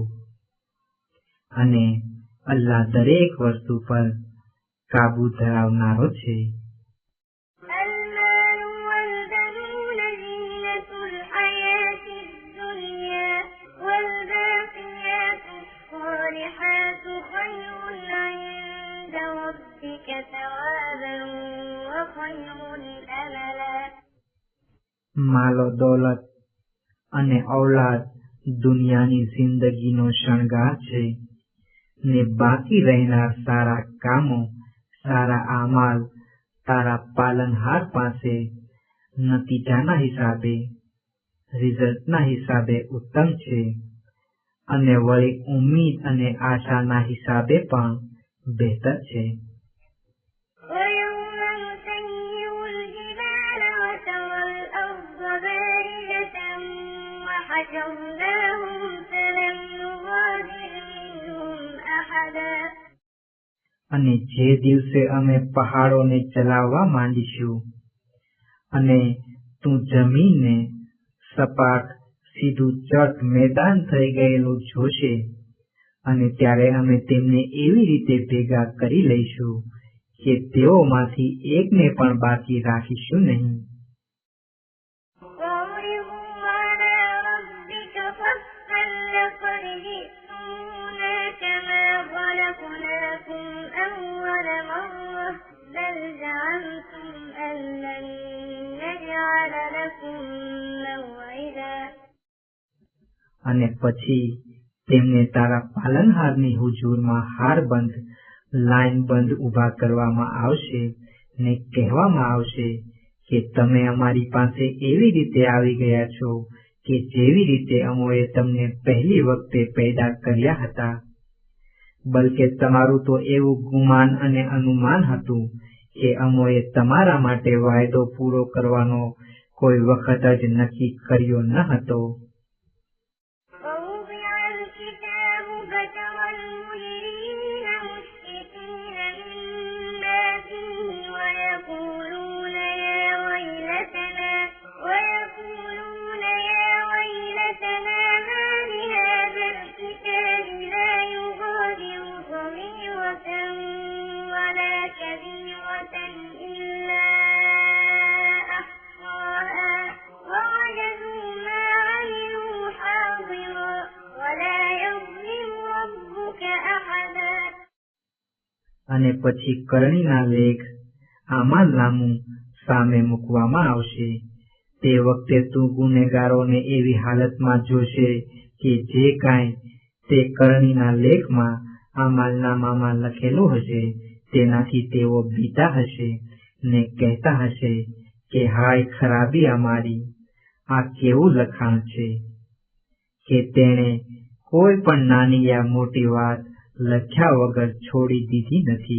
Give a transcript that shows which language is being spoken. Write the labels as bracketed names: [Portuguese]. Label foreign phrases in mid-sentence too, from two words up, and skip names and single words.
[Gujarati] અને અલ્લાહ દરેક વસ્તુ પર કાબુ ધરાવનારો છે. [Arabic] المال والبنون زينة الحياة الدنيا والباقيات الصالحات خير عند ربك ثوابا وخير أملا. [Gujarati] માલો દોલત અને ઔલાદ દુનિયાની જિંદગીનો શણગાર છે, ને બાકી રહેનાર સારા કામો, સારા આમાલ તારા પાલનહાર પાસે નતીજાના હિસાબે, રિઝલ્ટના હિસાબે ઉત્તમ છે, અને વળી ઉમ્મીદ અને આશાના હિસાબે પણ બહેતર છે. [Arabic] ويوم نسير الجبال وترى الأرض بارزة وحشرناهم فلم نغادر منهم أحدا. [Gujarati] અને જે દિવસે અમે પહાડોને ચલાવવા માંડીશું અને તું જમીનને સપાટ સીધું ચટ મેદાન થઈ ગયેલું જોશે, અને ત્યારે અમે તેમને એવી રીતે ભેગા કરી લઈશું કે તેઓમાંથી એકને પણ બાકી રાખીશું નહીં. [Arabic] وعرضوا على ربك صفا لقد جئتمونا كما خلقناكم أول مرة بل زعمتم أن لن نجعل لكم موعدا. [Gujarati] અને પછી તેમને તારા પાલનહારની હુજુરમાં હારબંધ લાઈનબંધ ઊભા કરવામાં આવશે ને કહેવામાં આવશે કે તમે અમારી પાસે એવી રીતે આવી ગયા છો કે જેવી રીતે અમોએ તમને પહેલી વખતે પેદા કર્યા હતા. બલકે તમારું તો એવું ગુમાન અને અનુમાન હતું કે અમોએ તમારા માટે વાયદો પૂરો કરવાનો કોઈ વખત જ નક્કી કર્યો ન હતો. [Arabic] ووضع الكتاب فترى المجرمين مشفقين مما فيه ويقولون يا ويلتنا ما لهذا الكتاب لا يغادر صغيرة ولا كبيرة إلا أحصاها ووجدوا ما عملوا حاضرا ولا يظلم ربك أحدا. [Gujarati] અને પછી કરણીના લેખ આમાલનામું સામે મૂકવામાં આવશે. તે વખતે તું ગુનેગારોને એવી હાલતમાં જોશે કે જે કાંઈ તે કરણીના લેખમાં આમાલનામામાં લખેલું હશે તેનાથી તેઓ બીતા હશે ને કહેતા હશે કે હાય ખરાબી અમારી, આ કેવું લખાણ છે કે તેણે કોઈ પણ નાની યા મોટી વાત લખ્યા વગર છોડી દીધી નથી.